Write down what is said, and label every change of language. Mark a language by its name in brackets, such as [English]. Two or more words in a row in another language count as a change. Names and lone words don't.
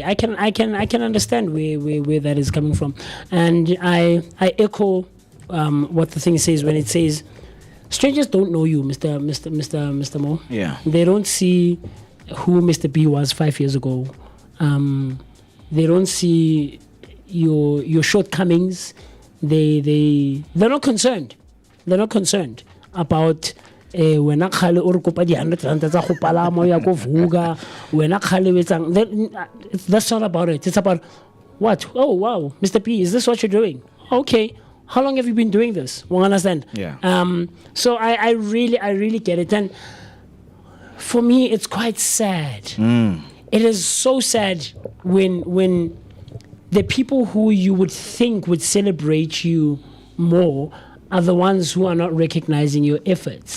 [English] I can understand where that is coming from, and I echo what the thing says when it says strangers don't know you, Mr. Mo. Yeah. They don't see who Mr. B was 5 years ago. They don't see your shortcomings. They're not concerned. They're not concerned about [Tswana] wena khale o re kopa di 100 rand tsa go palama ya go Vooka, wena khale wetsang. [English] That's not about it. It's about what? Oh wow, Mr. P, is this what you're doing? Okay. How long have you been doing this? You understand? Yeah. So I really get it. And for me, it's quite sad. It is so sad when the people who you would think would celebrate you more are the ones who are not recognizing your efforts.